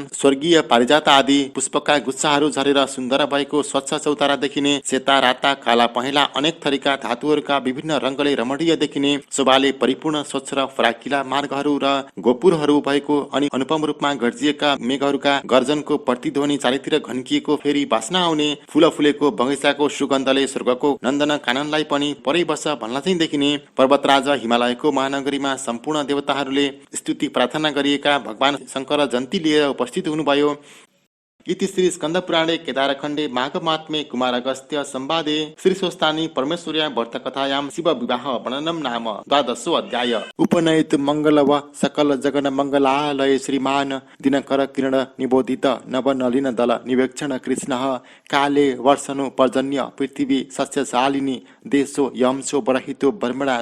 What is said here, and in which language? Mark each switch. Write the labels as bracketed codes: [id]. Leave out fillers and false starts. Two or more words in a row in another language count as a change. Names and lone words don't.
[ne] स्वर्गीय पारिजात आदि पुष्पका गुच्छाहरू झरेर सुन्दर भएको स्वच्छ चौतारा देखिने, सेता राता काला पहेँला अनेक थरीका धातुहरूका विभिन्न रङ्गले रमणीय देखिने, शोभाले परिपूर्ण स्वच्छ र फराकिला मार्गहरू र गोपुरहरू भएको अनि अनुपम रूपमा गर्जिएका मेघहरूका गर्जनको प्रतिध्वनि चारैतिर घन्किएको, फेरि बास्ना आउने फूल फुलेको बगैँचाको सुगन्धले स्वर्गको नन्दन काननलाई पनि परै बस भन्ला चाहिँ देखिने। पर्वतराज हिमालयको महानगरीमा सम्पूर्ण देवताहरूले स्तुति प्रार्थना गरिएका भगवान शङ्कर जन्ती लिएर उपस्थित हुनुभयो। [sa] इति श्री स्कंद पुराणे केदारखण्डे माघमात्मे कुमार अगस्त्य संवादे श्री स्वस्तानी परमेश्वर्या व्रत कथायां शिव विवाह वर्णनम नाम 12 अध्याय। उपनयित मंगल व सकल जगन मंगलालय श्रीमान दिनकर किरण निबोधित नव नलिन दल निवेक्षण कृष्ण काले वर्षनु पर्जन्य पृथ्वी सस्यशालिनी देशो यमसो बरहितो ब्रह्मणा